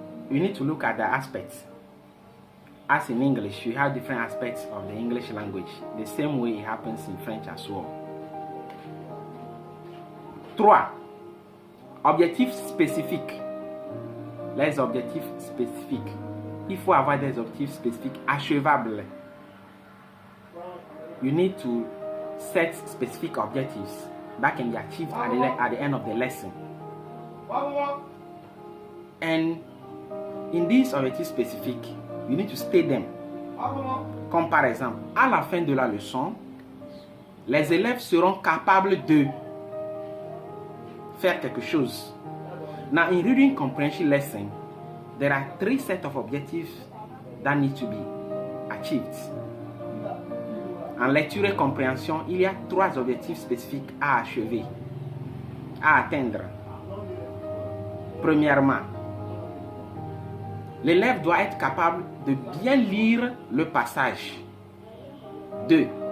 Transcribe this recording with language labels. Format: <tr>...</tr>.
<en>You need to look at the aspects. As in English, you have different aspects of the English language. The same way it happens in French as well. 3.</en> <fr>Objectifs spécifiques. Les objectifs spécifiques. Il faut avoir des objectifs spécifiques achevables.</fr> <en>You need to set specific objectives that can be achieved at the end of the lesson. And in these objectifs specific, you need to state them.</en> <fr>Comme par exemple, à la fin de la leçon, les élèves seront capables de faire quelque chose.</fr> <en>Now, in reading comprehension lesson, there are 3 sets of objectives that need to be achieved.</en> <fr>En lecture et compréhension, il y a 3 objectifs spécifiques à achever, à atteindre. Premièrement, l'élève doit être capable de bien lire le passage. 2.</fr>